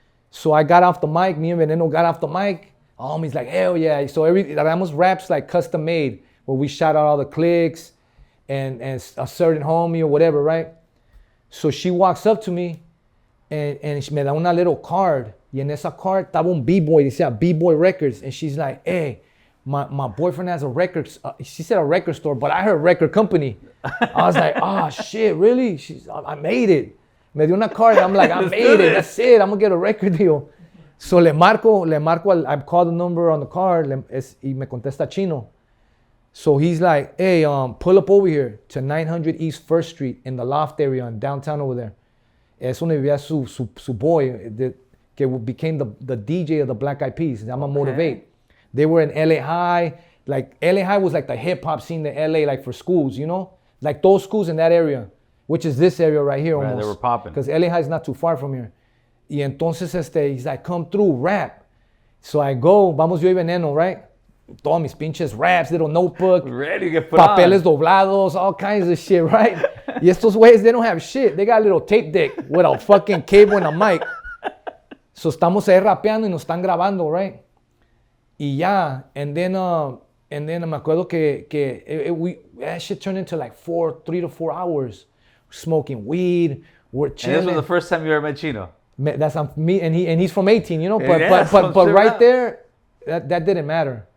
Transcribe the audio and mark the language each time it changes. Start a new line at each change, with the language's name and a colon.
English: So I got off the mic. Me and Veneno got off the mic. Homie's like, hell yeah. So almost raps like custom made, where we shout out all the clicks and a certain homie or whatever, right? So she walks up to me and she
Spanish: me da una
English: little card.
Spanish: Y en esa card estaba un B-Boy, decía B-Boy Records.
English: And she's like, hey, my boyfriend has a record, she said a record store, but I heard record company. I was like, oh shit, really? I made it.
Spanish: Me dio una
English: card, I'm like, I made it, that's it, I'm gonna get a record deal. So
Spanish: le marco,
English: I called the number on the card,
Spanish: y me contesta Chino.
English: So he's like, hey, pull up over here to 900 East 1st Street in the loft area in downtown over there.
Spanish: Es donde vivía su boy, que
English: became the DJ of the Black Eyed Peas. I'm a Motivate. They were in LA High. Like LA High was like the hip hop scene in LA, like for schools, like those schools in that area, which is this area right here almost. They were popping. Because LA High is not too far from here.
Spanish: Y entonces
English: he's like, come through, rap. So I go,
Spanish: vamos yo y Veneno, right? Todos mis pinches raps,
English: little notebook. Ready to get put
Spanish: papeles
English: on.
Spanish: doblados,
English: all kinds of shit, right?
Spanish: Y estos güeyes,
English: they don't have shit. They got a little tape deck with a fucking cable and a mic.
Spanish: So estamos ahí rapeando y nos están grabando, right? Y ya,
English: and then
Spanish: me acuerdo que
English: that shit turned into like 3 to 4 hours. Smoking weed, we're chilling. And this was the first time you ever met Chino. That's me, and he's from 18, Yeah, but right there, that didn't matter.